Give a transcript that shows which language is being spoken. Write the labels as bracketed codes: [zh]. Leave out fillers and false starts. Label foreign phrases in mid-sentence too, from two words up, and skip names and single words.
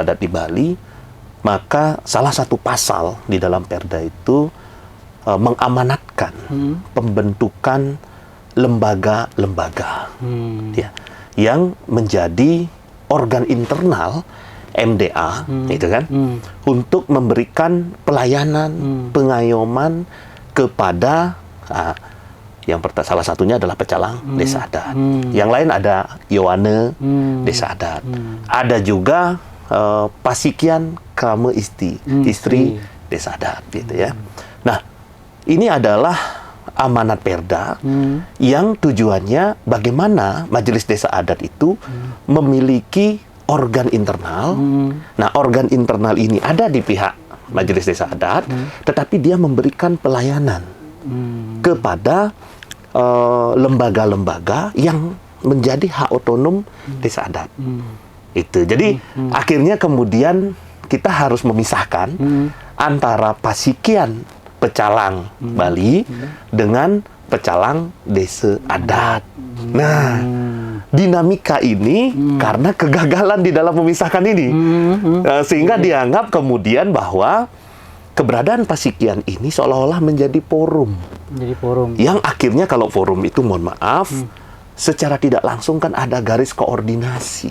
[id] adat di Bali, maka salah satu pasal di dalam Perda itu mengamanatkan pembentukan lembaga-lembaga ya, yang menjadi organ internal MDA itu kan untuk memberikan pelayanan pengayoman kepada salah satunya adalah pecalang desa adat. Yang lain ada Yowane desa adat. Ada juga Pasikian Krama istri desa adat gitu ya. Nah, ini adalah amanat Perda yang tujuannya bagaimana majelis desa adat itu memiliki organ internal. Nah, organ internal ini ada di pihak majelis desa adat, tetapi dia memberikan pelayanan kepada lembaga-lembaga yang menjadi hak otonom desa adat. Itu. Jadi akhirnya kemudian kita harus memisahkan antara Pasikian Pecalang Bali dengan pecalang desa adat. Nah, dinamika ini karena kegagalan di dalam memisahkan ini, sehingga dianggap kemudian bahwa keberadaan Pasikian ini seolah-olah menjadi forum. Yang akhirnya kalau forum itu, mohon maaf, secara tidak langsung kan ada garis koordinasi.